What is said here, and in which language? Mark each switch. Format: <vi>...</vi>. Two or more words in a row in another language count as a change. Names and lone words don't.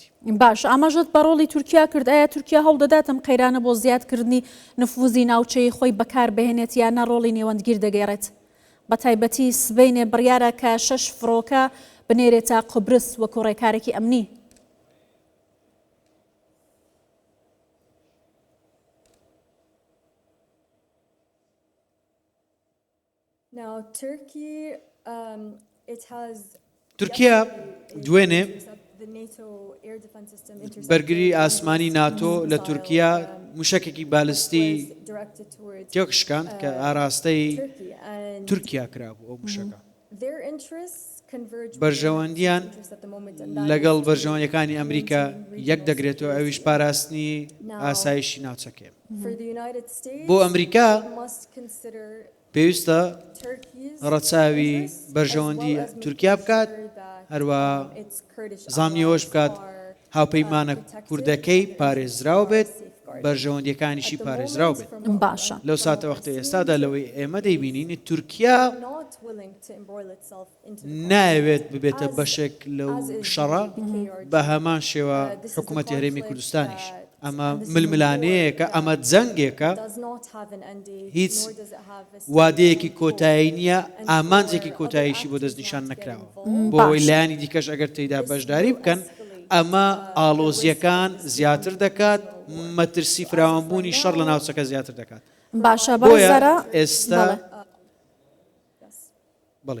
<ckb>باش ئاماژەت بە ڕۆڵی تورکیا کرد. ئایا تورکیا هەوڵدەدات ئەم قەیرانە بۆ زیادکردنی نفوزی ناوچەی خۆی بەکار بهێنێت یانە ڕۆڵی نێوەندگیر دەگەێڕێت؟ بە تایبەتی سبەینێ بڕیارە کە 6 فڕۆکە بنێرێتە قوبرس وەکو ڕێکارێکی ئەمنی.</ckb> <en>Now, Turkey, it has</en> <ckb>تورکیا دوێنێ</ckb> <en>the NATO air defense system</en> <ckb>بەرگری ئاسمانی ناتۆ لە تورکیا موشکێکی بالستی</ckb> <en>directed towards</en> <ckb>تێکشکاند کە ئاراستەی</ckb> <en>Turkey, and</en> <ckb>تورکیا کرابوو ئەو موشەکە.</ckb> <en>their interests converge with</en> <ckb>بەرژەوەندیان</ckb> <en>interests at the moment, and that</en> <ckb>لەگەڵ</ckb> <en>is to</en> <ckb>بەرژەوەندیەکانی ئەمریکا یەک دەگرێتەوە ئەویش پاراستنی ئاسایشی ناوچەکە.</ckb> <en>for the United States</en> <ckb>بۆ ئەمریکا</ckb> <en>must consider</en> <ckb>پێویستە</ckb> <en>Turkey's</en> <ckb>ڕەچاوی</ckb> <en>interests, as</en> <ckb>بەرژەوەندی</ckb> <en>well as making</en> <ckb>تورکیا بکات</ckb> <en>sure that,</en> <ckb>هەروە</ckb> <en>its Kurdish</en> <ckb>زانیەوەش</ckb> <en>allies</en> <ckb>بکات</ckb> <en>are</en> <ckb>هاوپەیمانە کوردەکەی پارێزراو بێت بەرژەوەندیەکانیشی</ckb> <en>at the</en> <ckb>پارێزراو</ckb> <en>moment,</en> <ckb>بێت.</ckb> <en>from what</en> <ckb>باشە. لەو ساتە وەختە ئێستادا لەوەی ئێمە دەیبینین تورکیا</ckb> <en>not willing to embroil itself into the</en> <ckb>ناوێت ببێتە بەشێک لەو شەڕە PKK بە هەمان شێوە حکوومەتی هەرێمی کوردستانیش. ئەمە ململانەیەکە ئەمە جەنگێکە</ckb> <en>does not have an end date,</en> <ckb>هیچ</ckb> <en>nor does it have a</en> <ckb>وادەیەکی کۆتایی نییە ئامانجێکی کۆتاییشی بۆ دەستنیشان نەکراوە بۆ ئەوەی لایانی دیکەش ئەگەر تێیدا بەشداری بکەن ئەمە ئاڵۆزیەکان زیاتر دەکات مەترسی فراوانبوونی شەڕ لە ناوچەکە زیاتر دەکات. باشە بۆیە بەڕێزەرە ئێستا بەڵێ</ckb>